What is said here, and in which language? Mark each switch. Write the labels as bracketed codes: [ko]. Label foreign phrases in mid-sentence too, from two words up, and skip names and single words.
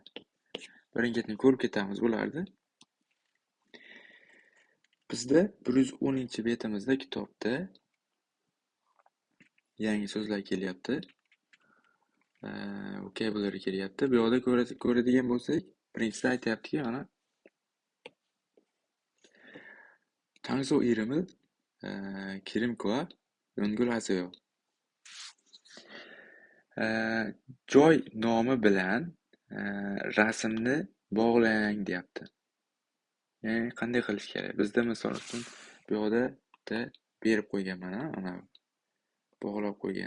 [uz] Birin-ketin ko'rib ketamiz bularni. Bizda 110-betimizda kitobda yangi so'zlar kelyapti. Vocabulary kelyapti. Bu yoqda ko'radigan bo'lsak, birinchisi aytayaptiki, mana [ko] 장소 이름을 기름과 연결하세요. [uz] Joy nomi bilan rasmni bog'lang deyapti. Ya'ni qanday qilish kerak? Bizda misol uchun bu yoqda berib qo'ygan mana bog'lab qo'ygan.